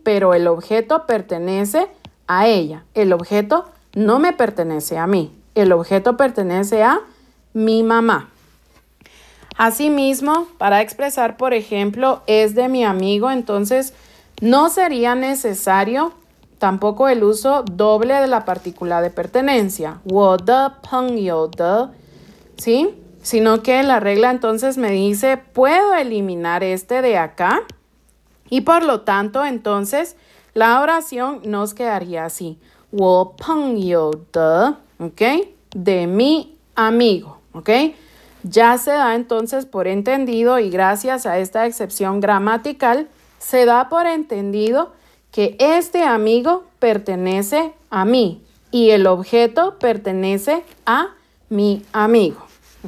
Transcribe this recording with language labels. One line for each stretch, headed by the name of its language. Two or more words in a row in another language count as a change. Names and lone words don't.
Spanish: Pero el objeto pertenece a ella. El objeto no me pertenece a mí. El objeto pertenece a mi mamá. Asimismo, para expresar, por ejemplo, es de mi amigo, entonces no sería necesario tampoco el uso doble de la partícula de pertenencia.
Chinese: 我的朋友的,
Spanish: ¿sí? Sino que la regla entonces me dice, puedo eliminar este de acá y por lo tanto, entonces, la oración nos quedaría así.
Chinese: 我朋友的,
Spanish: ¿ok? De mi amigo, ¿ok? Ya se da entonces por entendido y gracias a esta excepción gramatical, se da por entendido que este amigo pertenece a mí y el objeto pertenece a mi amigo, ¿ok?